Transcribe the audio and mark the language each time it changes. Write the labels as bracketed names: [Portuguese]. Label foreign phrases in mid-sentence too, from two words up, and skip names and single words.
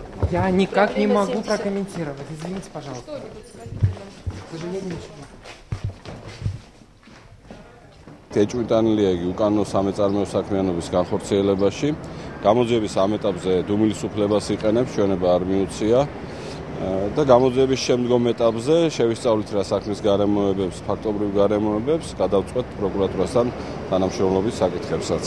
[Russian] Я никак не могу прокомментировать. Извините, пожалуйста. К сожалению, ничего. [Georgian] ეჭვმიტანილია იგი უკანონო სამეწარმეო საქმიანობის განხორციელებაში. გამოძიების ამ ეტაპზე დუმილის უფლებას იყენებს, ჩვენება არ მიუცია და გამოძიების შემდგომ ეტაპზე შევისწავლით რა საქმის გარემოებებს, ფაქტობრივ გარემოებებს, გადავწყვეტ პროკურატურასთან თანამშრომლობის საკითხებსაც.